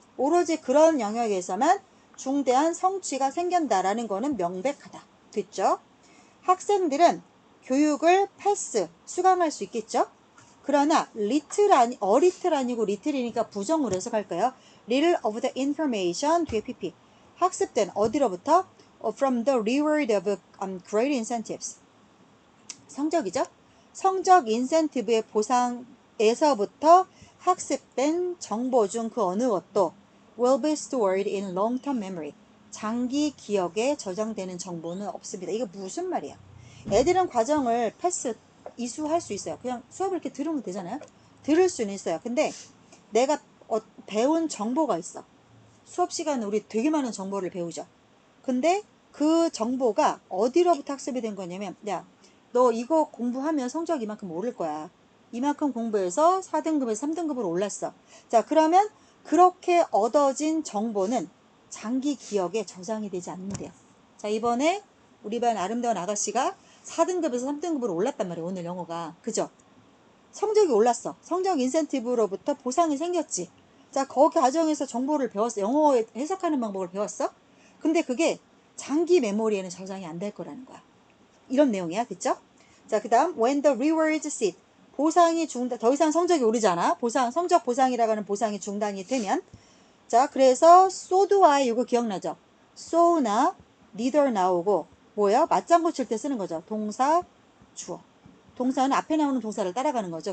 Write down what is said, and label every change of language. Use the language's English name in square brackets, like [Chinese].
[Korean] 오로지 그런 영역에서만 중대한 성취가 생긴다라는 거는 명백하다. 됐죠? 학생들은 교육을 패스, 수강할 수 있겠죠? 그러나 little 아니고 little이니까 부정으로 해석할까요? [English] little of the information [Korean] 뒤에 pp. 학습된 어디로부터? [English] From the reward of great incentives. [Korean] 성적이죠? 성적 인센티브의 보상에서부터 학습된 정보 중 그 어느 것도 [English] will be stored in long-term memory. [Korean] 장기 기억에 저장되는 정보는 없습니다. 이거 무슨 말이야? 애들은 과정을 이수할 수 있어요. 그냥 수업을 이렇게 들으면 되잖아요. 들을 수는 있어요. 근데 내가 배운 정보가 있어. 수업 시간에 우리 되게 많은 정보를 배우죠. 근데 그 정보가 어디로부터 학습이 된 거냐면 야, 너 이거 공부하면 성적 이만큼 오를 거야. 이만큼 공부해서 4등급에서 3등급으로 올랐어. 자, 그러면 그렇게 얻어진 정보는 장기 기억에 저장이 되지 않는데요. 자, 이번에 우리 반 아름다운 아가씨가 4등급에서 3등급으로 올랐단 말이에요. 오늘 영어가. 그죠? 성적이 올랐어. 성적 인센티브로부터 보상이 생겼지. 자, 그 과정에서 정보를 배웠어. 영어 해석하는 방법을 배웠어. 근데 그게 장기 메모리에는 저장이 안 될 거라는 거야. 이런 내용이야. 됐죠? 자, 그 다음 [English] when the rewards cease. [Korean] 보상이 더 이상 성적이 오르지 않아. 성적 보상이라고 하는 보상이 중단이 되면. 자, 그래서 [English] so do I [Korean] 이거 기억나죠? so나 neither 나오고 뭐야? 맞장구 칠 때 쓰는 거죠. 동사, 주어. 동사는 앞에 나오는 동사를 따라가는 거죠.